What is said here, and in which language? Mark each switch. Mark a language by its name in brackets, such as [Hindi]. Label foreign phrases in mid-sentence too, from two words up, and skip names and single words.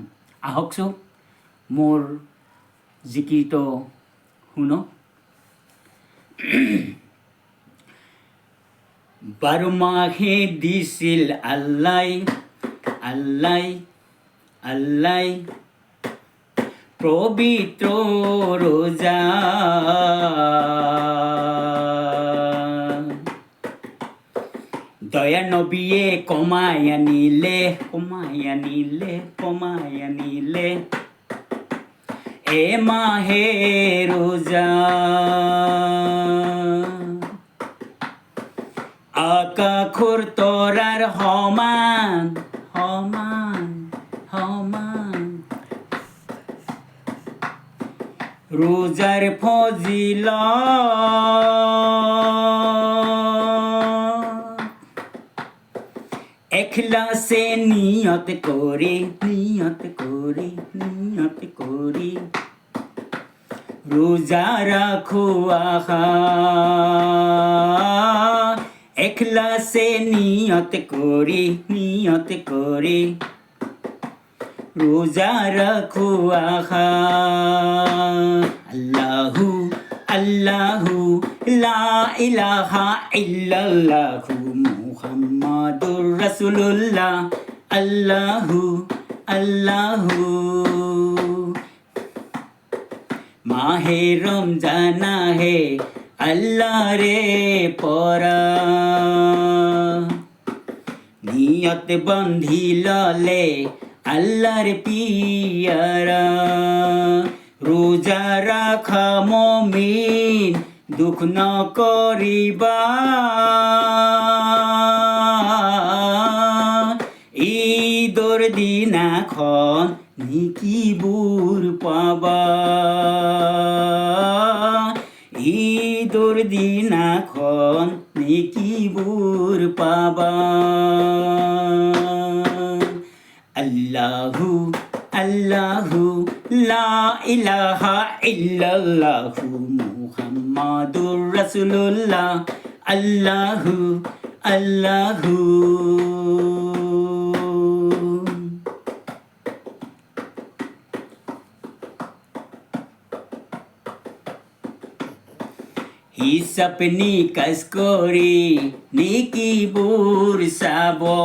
[Assamese] আহকচোন মোৰ জিকিৰটো শুনক। 12 মাহে দিছিল আল্লাই, আল্লাই, আল্লাই পবিত্র রোজা। দয়া নবীয়ে কমাই আনিলে, কমাই আনিলে, কমাই আনিলে এ মাহে রোজা। আকাশৰ তৰাৰ সমান, সমান, সমান রোজার ফজিলত। এখলাসে নিয়ত করে, নিয়ত করে, নিয়ত করে রোজা রাখো আহা। এখলাসে নিয়ত করে, নিয়ত করে রোজা রাখো আহা। [Arabic] الله الله لا إله إلا الله محمد رسول الله. الله الله [Assamese] মাহে রমজান হে আল্লাহ রে পরা। নিয়ত বন্ধি ললে আল্লাহর পিয়ারা। রোজা রাখা মমিন দুঃখ ন করিবা। ঈদর দিনাখন নিকিবুর পাবা। ঈদর দিনাখন নিকিবুর পাবা। [Arabic] الله الله لا إله إلا الله محمد رسول الله. الله الله [Assamese] হিসাব নিকাশ করি নিকিবুর সাব।